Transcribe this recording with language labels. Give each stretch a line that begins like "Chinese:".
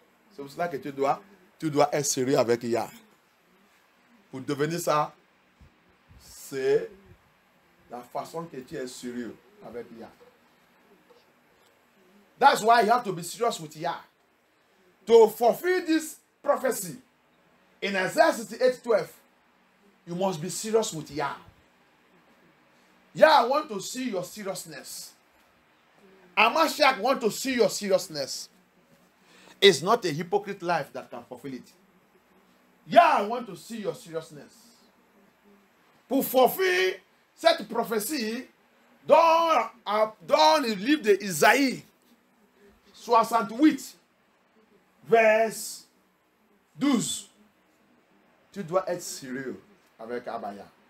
French: C'est pour cela que tu dois être sérieux avec Yah. Pour devenir ça, c'est la façon que tu es sérieux avec Yah.
English: That's why you have to be serious with Yah. To fulfill this prophecy in Isaiah 68:12, you must be serious with Yah. Yah want to see your seriousness. Amashiach want to see your seriousness. It's not a hypocrite life that can fulfill it. Yah want to see your seriousness.
French: Pour fulfill cette prophétie, dans le livre de Isaïe 68, verse 12, tu dois être sérieux avec Abaya.